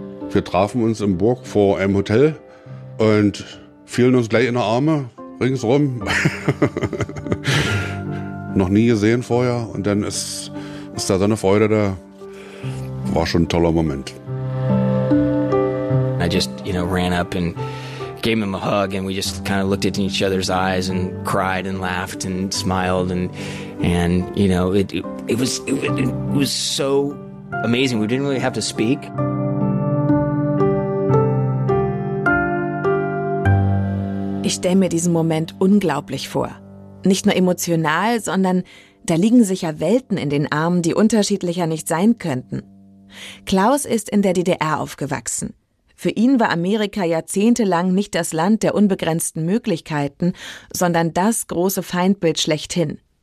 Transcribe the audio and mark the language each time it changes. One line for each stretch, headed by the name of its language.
German: Wir trafen uns in Burg vor einem Hotel und fielen uns gleich in die Arme, ringsrum. Noch nie gesehen vorher. Und dann ist da so eine Freude da. War schon ein toller Moment.
English: I just, you know, ran up and gave him a hug and we just kind of looked at each other's eyes and cried and laughed and smiled and you know, it was so amazing. We didn't really have to speak.
German: Ich stelle mir diesen Moment unglaublich vor. Nicht nur emotional, sondern da liegen sich ja Welten in den Armen, die unterschiedlicher nicht sein könnten. Klaus ist in der DDR aufgewachsen. Für ihn war Amerika jahrzehntelang nicht das Land der unbegrenzten Möglichkeiten, sondern das große Feindbild schlechthin.